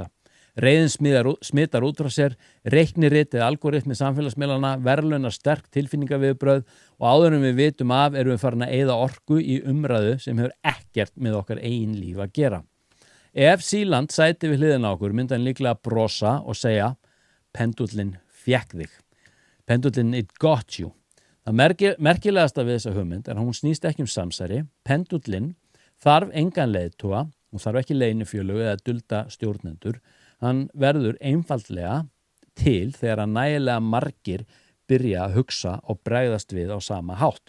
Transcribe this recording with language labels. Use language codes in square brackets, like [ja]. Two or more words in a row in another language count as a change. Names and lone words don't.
[is] Reiðin smitar út frá sér, reiknirit eða algoritmi samfélagsmiðlana, verðlaunar sterk tilfinningaviðbrögð og áður en við vitum af erum við farin að eyða orku í umræðu sem hefur ekkert með okkar eigin líf að gera. Ef Sealand sæti við hliðina á okkur myndi hann líklega brosa og segja pendúllinn fékk þig. [en] Pendúllinn it got you. [is] Það merkilegasta við þessa hugmynd hún snýst ekki samsæri. Pendúllinn þarf engan leiðtoga, hún þarf ekki leynifjölög eða dulda stjórnendur. Hann verður einfaldlega til þegar að nægilega margir byrja að hugsa og bregðast við á sama hátt.